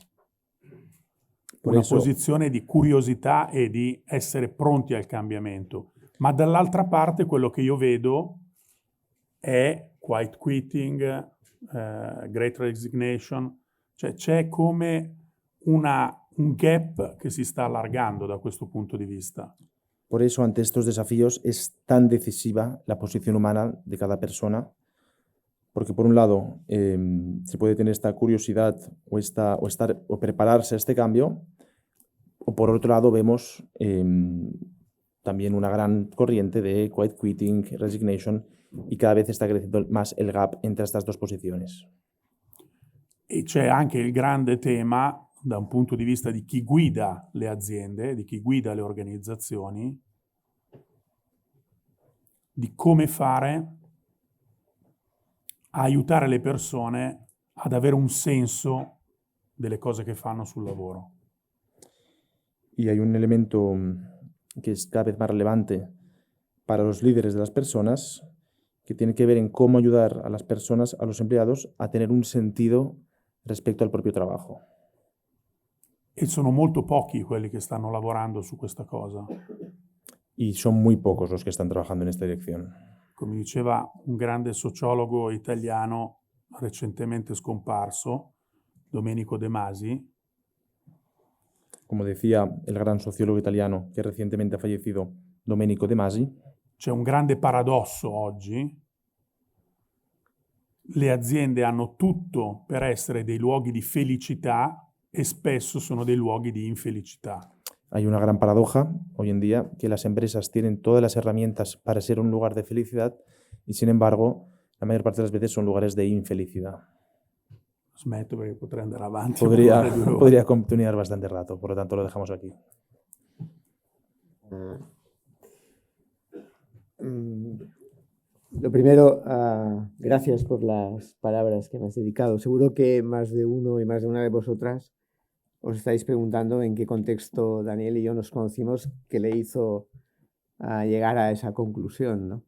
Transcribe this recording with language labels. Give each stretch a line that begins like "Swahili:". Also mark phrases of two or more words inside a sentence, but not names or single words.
Italian: Una posizione di curiosità e di essere pronti al cambiamento. Ma dall'altra parte quello che io vedo è
English: quiet quitting, great resignation,
Italian: cioè c'è come una un gap che si sta allargando da questo punto di vista.
Spanish: Por eso, ante estos desafíos, es tan decisiva la posición humana de cada persona, porque por un lado se puede tener esta curiosidad o prepararse a este cambio, o por otro lado vemos también una gran corriente de
English: quiet quitting,
Spanish: resignation, y cada vez está creciendo más el gap entre estas dos posiciones.
Italian: E c'è anche il grande tema da un punto di vista di chi guida le aziende, di chi guida le organizzazioni, di come fare a aiutare le persone ad avere un senso delle cose che fanno sul lavoro.
Spanish: Y hay un elemento que es cada vez más relevante para los líderes de las personas, que tiene que ver en cómo ayudar a las personas, a los empleados, a tener un sentido respecto al propio trabajo.
Italian: E sono molto pochi quelli che stanno lavorando su questa cosa.
Spanish: Y son muy pocos los que están trabajando en esta dirección.
Italian: Come diceva un grande sociologo italiano recentemente scomparso, Domenico De Masi,
Spanish: Como decía el gran sociólogo italiano que recientemente ha fallecido, Domenico De Masi,
Italian: c'è un grande paradosso oggi. Le aziende hanno tutto per essere dei luoghi di felicità e spesso sono dei luoghi di infelicità.
Spanish: hay una gran paradoja hoy en día que las empresas tienen todas las herramientas para ser un lugar de felicidad y sin embargo la mayor parte de las veces son lugares de infelicidad.
Italian: Smetto perché potrei andare avanti.
Spanish: Podría,
Italian: per 2 ore.
Spanish: podría continuar bastante rato, por lo tanto lo dejamos aquí. Lo primero, gracias por las palabras que me has dedicado. Seguro que más de uno y más de una de vosotras os estáis preguntando en qué contexto Daniel y yo nos conocimos que le hizo llegar a esa conclusión, ¿no?